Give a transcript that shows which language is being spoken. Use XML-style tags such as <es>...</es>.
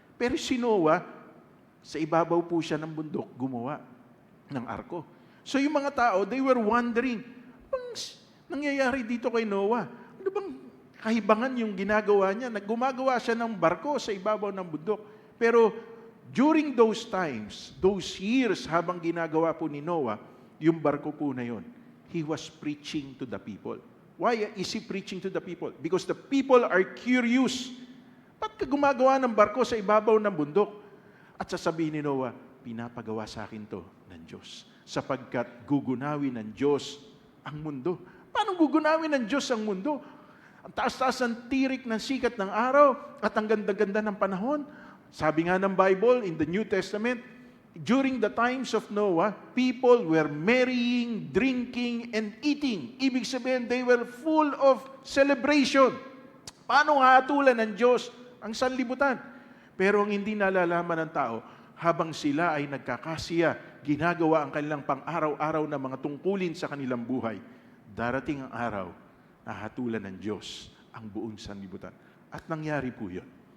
<tl>Pero si Noah, sa ibabaw po siya ng bundok, gumawa ng arko. So yung mga tao,</tl> <en>they were wondering,</en> <tl>anong nangyayari dito kay Noah? Ano bang kahibangan yung ginagawa niya? Gumagawa siya ng barko sa ibabaw ng bundok.</tl> <en>Pero during those times, those years</en> <tl>habang ginagawa po ni Noah, yung barko po na yun,</tl> <en>he was preaching to the people. Why is he preaching to the people? Because the people are curious.</en> <tl>Ba't ka gumagawa ng barko sa ibabaw ng bundok? At sasabihin ni Noah, pinapagawa sa akin to ng Diyos. Sapagkat gugunawin ng Diyos ang mundo. Paano gugunawin ng Diyos ang mundo? Ang taas-taas ng tirik ng sikat ng araw at ang ganda-ganda ng panahon. Sabi nga ng</tl> <en>Bible in the New Testament, during the times of Noah, people were marrying, drinking, and eating.</en> <tl>Ibig sabihin,</tl> <en>they were full of celebration.</en> <tl>Paano hatulan ng Diyos ang sanlibutan? Pero ang hindi nalalaman ng tao, habang sila ay nagkakasiya, ginagawa ang kanilang pang-araw-araw na mga tungkulin sa kanilang buhay, darating ang araw na hatulan ng Diyos ang buong sanlibutan. At nangyari po yun.</tl>